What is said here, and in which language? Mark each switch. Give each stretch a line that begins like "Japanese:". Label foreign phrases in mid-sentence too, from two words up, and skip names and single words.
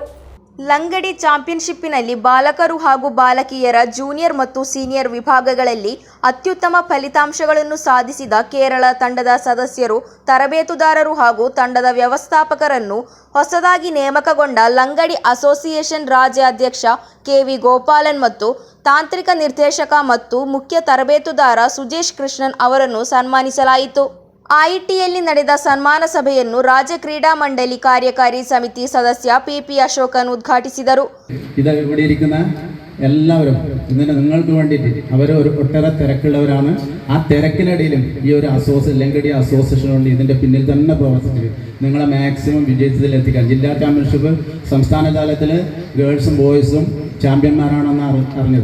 Kannada: ಲಂಗಡಿ ಚಾಂಪಿಯನ್ಶಿಪ್ನಲ್ಲಿ ಬಾಲಕರು ಹಾಗೂ ಬಾಲಕಿಯರ ಜೂನಿಯರ್ ಮತ್ತು ಸೀನಿಯರ್ ವಿಭಾಗಗಳಲ್ಲಿ ಅತ್ಯುತ್ತಮ ಫಲಿತಾಂಶಗಳನ್ನು ಸಾಧಿಸಿದ ಕೇರಳ ತಂಡದ ಸದಸ್ಯರು, ತರಬೇತುದಾರರು ಹಾಗೂ ತಂಡದ ವ್ಯವಸ್ಥಾಪಕರನ್ನು ಹೊಸದಾಗಿ ನೇಮಕಗೊಂಡ ಲಂಗಡಿ ಅಸೋಸಿಯೇಷನ್ ರಾಜ್ಯ ಅಧ್ಯಕ್ಷ ಕೆವಿ ಗೋಪಾಲನ್ ಮತ್ತು ತಾಂತ್ರಿಕ ನಿರ್ದೇಶಕ ಮತ್ತು ಮುಖ್ಯ ತರಬೇತುದಾರ ಸುಜೇಶ್ ಕೃಷ್ಣನ್ ಅವರನ್ನು ಸನ್ಮಾನಿಸಲಾಯಿತು. ಐಟಿಯಲ್ಲಿ ನಡೆದ ಸನ್ಮಾನ ಸಭೆಯನ್ನು ರಾಜ್ಯ ಕ್ರೀಡಾ ಮಂಡಳಿ ಕಾರ್ಯಕಾರಿ ಸಮಿತಿ ಸದಸ್ಯ ಪಿಪಿ അശോകൻ ഉദ്ഘാಟಿಸಿದರು.
Malayalam: ഇവിടെ ഇരിക്കുന്ന എല്ലാവരും ഇതിന് നിങ്ങൾക്ക് വേണ്ടിയിട്ട് അവർ ഒട്ടേറെ തിരക്കുള്ളവരാണ്. ആ തിരക്കിനിടയിലും ഈ ഒരു ലങ്കടി അസോസിയേഷൻ കൊണ്ട് ഇതിൻ്റെ പിന്നിൽ തന്നെ പ്രവർത്തിച്ചത് നിങ്ങളെ മാക്സിമം വിജയത്തിലെത്തിക്കാൻ. ജില്ലാ ചാമ്പ്യൻഷിപ്പ് സംസ്ഥാന തലത്തിൽ ഗേൾസും ബോയ്സും ചാമ്പ്യന്മാരാണെന്ന് അറിഞ്ഞത്.